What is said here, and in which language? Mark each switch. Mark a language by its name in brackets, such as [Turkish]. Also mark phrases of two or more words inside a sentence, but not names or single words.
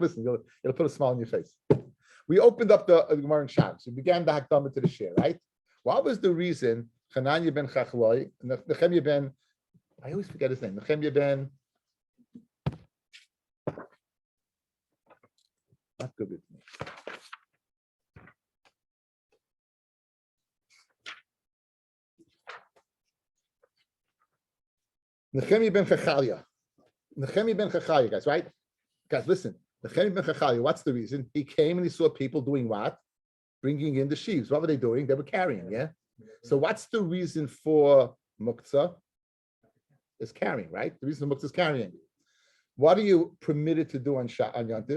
[English] Listen, it'll put a smile on your face. We opened up the Gemara in Shabbos. We began the Hakdama to the Shir, right? What was the reason Hananya ben Chachloi, Nechemia ben, I always forget his name, Nechemia ben, not good with me. Nechemia ben Chachalia. Nechemia ben Chachalia, guys, right? Guys, listen. Nechemia ben Chachalia, what's the reason? He came and he saw people doing what? Bringing in the sheaves. What were they doing? They were carrying, yeah? So what's the reason for muktzah? Is carrying, right? The reason for muktzah is carrying. What are you permitted to do on Yontif?